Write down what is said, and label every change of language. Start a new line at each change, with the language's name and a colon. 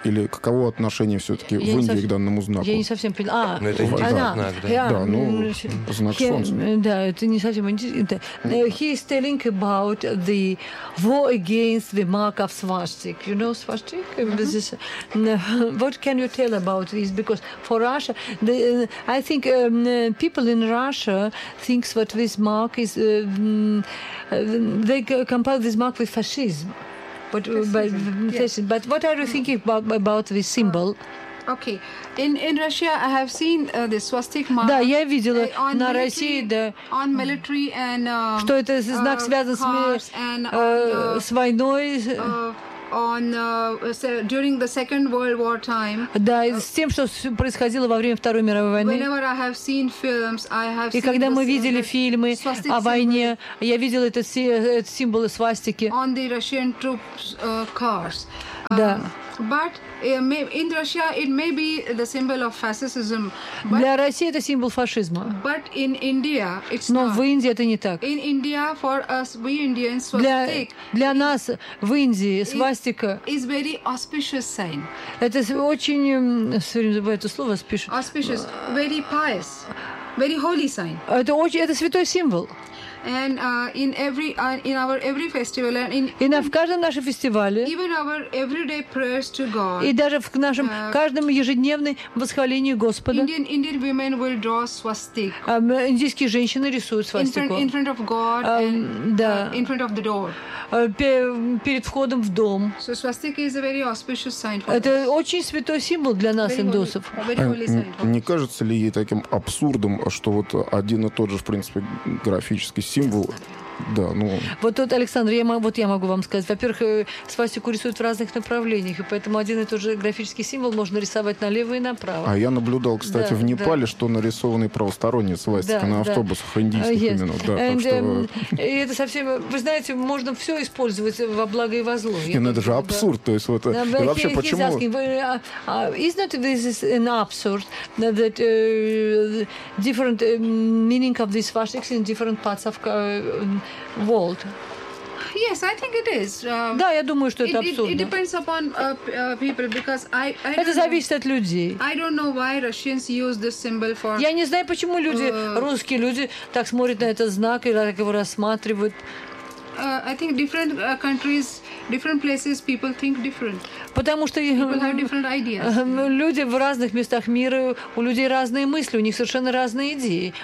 Russian: Или каково отношение все-таки в Индии к данному знаку? Я не совсем поняла. А, ну, это интересный знак, да? Да, ну, знак солнца. Да, это не совсем интересно.
English: He is telling about the war against the mark of swastika. You know swastika? Uh-huh. This is, what can you tell about this? Because for Russia, the, I think people in Russia think that this mark is... they compare this mark with fascism. But but what are you thinking about this symbol? Okay, in Russia I have seen the swastika mark.
Russian: Да, я видела на России, да.
English: On military and
Russian: что это за знак связан с с войной?
English: During the Second World War time.
Russian: Да, с тем, что происходило во время Второй мировой войны.
English: Whenever I have seen films, I have seen.
Russian: И когда мы видели фильмы о войне, я видела этот символ свастики.
English: On the Russian troops' cars.
Russian: Да.
English: But in Russia it may be the symbol of fascism.
Russian: Для России это символ фашизма.
English: But in India it's
Russian: Но
English: not.
Russian: В Индии это не так.
English: In India for us we Indians swastika.
Russian: Для нас в Индии свастика.
English: Is very auspicious sign.
Russian: Это очень, sorry, забываю это слово, auspicious.
English: Auspicious, very pious, very holy sign.
Russian: Это очень, это святой символ.
English: And in every in our every festival and
Russian: in в каждом нашем фестивале,
English: even our everyday prayers to God,
Russian: и даже в нашем каждом ежедневном восхвалении Господа,
English: Indian women will draw swastika.
Russian: Индийские женщины рисуют свастику.
English: In front of God and in front of the door.
Russian: Перед входом в дом.
English: So swastika is a very auspicious sign for
Russian: Это очень святой символ для нас,
English: very
Russian: индусов.
English: Holy, very holy sign.
Russian: Не кажется ли ей таким абсурдом, что вот один и тот же, в принципе, графический символ? Да, ну... Вот тут, Александр, я могу вам сказать. Во-первых, свастику рисуют в разных направлениях, и поэтому один и тот же графический символ можно рисовать налево и направо. А я наблюдал, кстати, в Непале, что нарисованы правосторонние свастики на автобусах индийских именно. Да, И это совсем... Вы знаете, можно все использовать во благо и во зло. Это же абсурд. То есть вот, и вообще, почему...
English: Isn't this an absurd that different meaning of these swastikas in different parts of world? Yes, I think it is.
Russian: Да, я думаю, что это абсурдно.
English: It depends upon people, because I
Russian: это зависит от людей.
English: I don't know why Russians use this symbol for.
Russian: Я не знаю, почему люди, русские люди, так смотрят на этот знак и так его рассматривают.
English: I think different countries, different places, people think different.
Russian: Потому что люди в разных местах мира, у людей разные мысли, у них совершенно разные идеи.